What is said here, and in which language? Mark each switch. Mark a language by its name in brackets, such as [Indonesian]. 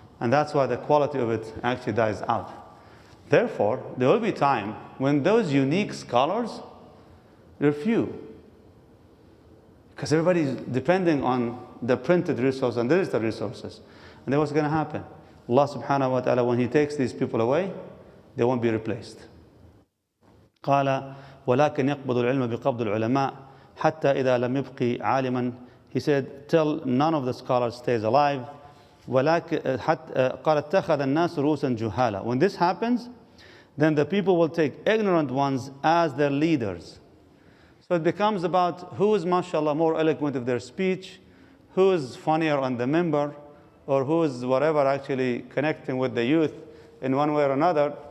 [English] And that's why the quality of it actually dies out. Therefore, there will be time when those unique scholars, they're few. Because everybody's depending on the printed resources and digital resources. And then what's going to happen? Allah subhanahu wa ta'ala, when He takes these people away, they won't be replaced. [Arabic] قال ولكن يقبض العلم بقبض العلماء حتى إذا لم يبقي عالما. [English] He said, till none of the scholars stays alive. [Arabic] ولكن قال اتخذ الناس رؤوسا جهالا. [English] When this happens, then the people will take ignorant ones as their leaders. So it becomes about who is, mashallah, more eloquent of their speech, who is funnier on the minbar, or who is whatever actually connecting with the youth in one way or another.